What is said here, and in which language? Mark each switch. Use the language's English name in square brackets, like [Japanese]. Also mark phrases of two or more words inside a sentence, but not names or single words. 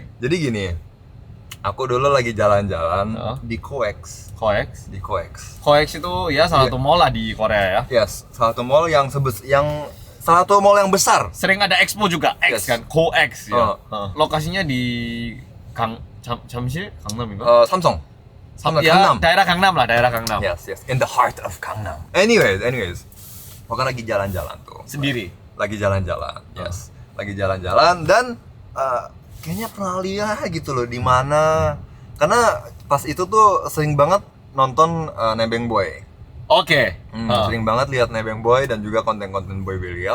[Indonesian] Jadi gini, aku dulu lagi jalan-jalan di Coex. Di Coex itu ya salah satu mall lah di Korea ya. Yes, salah satu mall yang mall yang besar. Sering ada expo juga, X kan, Coex ya. Lokasinya di 잠실? 강남인가? Samsung. Ya, daerah Gangnam. [English] Yes, in the heart of Gangnam. [Indonesian] Anyways. Pokoknya lagi jalan-jalan tuh. Sendiri. Lagi jalan-jalan. Yes. Lagi jalan-jalan dan kayaknya pernah lihat gitu loh di mana. Karena pas itu tuh sering banget nonton Nebeng Boy. Oke. Sering banget lihat Nebeng Boy dan juga konten-konten Boy William.